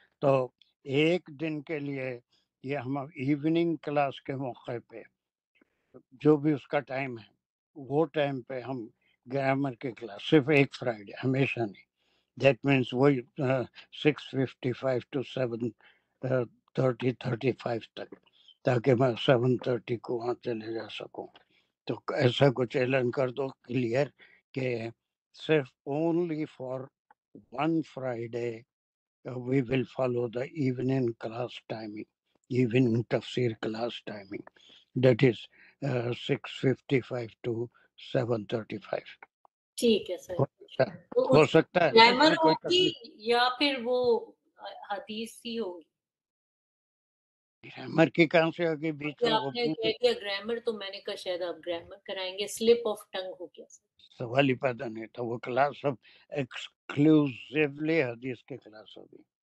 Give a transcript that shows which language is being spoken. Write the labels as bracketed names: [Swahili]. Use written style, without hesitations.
[Urdu] تو ایک دن کے لیے یہ ہم ایوننگ کلاس کے موقع پہ جو بھی اس کا ٹائم ہے وہ ٹائم پہ ہم گرامر کی کلاس صرف ایک فرائیڈے، ہمیشہ نہیں. دیٹ مینس وہی 6:55 to 7:35 تک، تاکہ میں 7:30 کو وہاں چلے جا سکوں. تو ایسا کچھ اعلان کر دو کلیئر کہ صرف only for one Friday [English] we will follow the evening class timing, evening tafsir class timing, that is 6:55 to 7:35. [Urdu] ٹھیک ہے سر. تو ہو سکتا ہے گرامر ہوگی یا پھر وہ حدیث ہی ہوگی؟ گرامر کی کہاں سے ہوگی بیچ میں؟ آپ نے کہہ دیا گرامر، تو میں نے کہا شاید آپ گرامر کرائیں گے. سلپ آف ٹنگ ہو گیا سر. سوال ہی پیدا نہیں تھا. وہ کلاس اب ایکسکلوزیولی حدیث کی کلاس ہوگی.